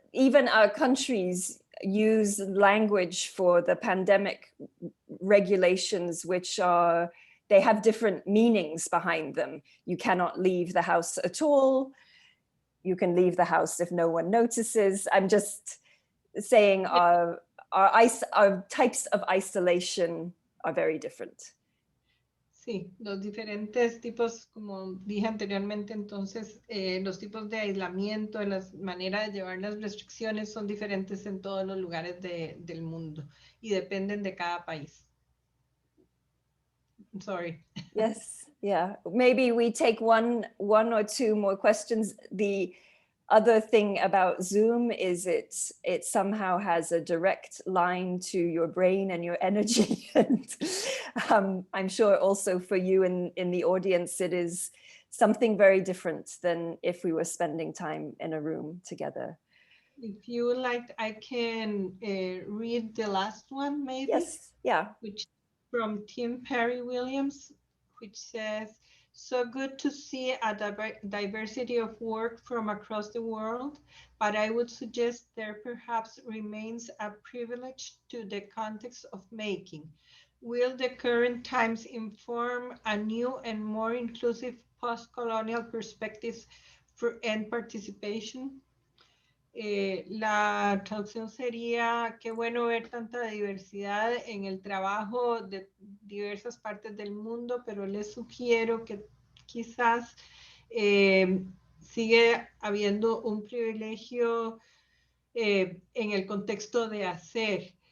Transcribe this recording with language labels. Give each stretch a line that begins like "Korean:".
English: Even our countries use language for the pandemic regulations, which they have different meanings behind them. You cannot leave the house at all. You can leave the house if no one notices. I'm just saying our types of isolation are very different.
Spanish: Sí, los diferentes tipos, como dije anteriormente, entonces los tipos de aislamiento, las maneras de llevar las restricciones son diferentes en todos los lugares del mundo y dependen de cada país.
English: I'm sorry. Yes, yeah. Maybe we take one or two more questions. The other thing about Zoom is it somehow has a direct line to your brain and your energy. And I'm sure also for you in the audience, it is something very different than if we were spending time in a room together. If you would like, I can read the last one, maybe. Yes, yeah. Which from Tim Perry Williams, which says, "So good to see a diversity of work from across the world, but I would suggest there perhaps remains a privilege to the context of making. Will the current times inform a new and more inclusive post-colonial perspectives and participation?"
Spanish: La traducción sería: qué bueno ver tanta diversidad en el trabajo de diversas partes del mundo, pero les sugiero que quizás sigue habiendo un privilegio en el contexto de hacer.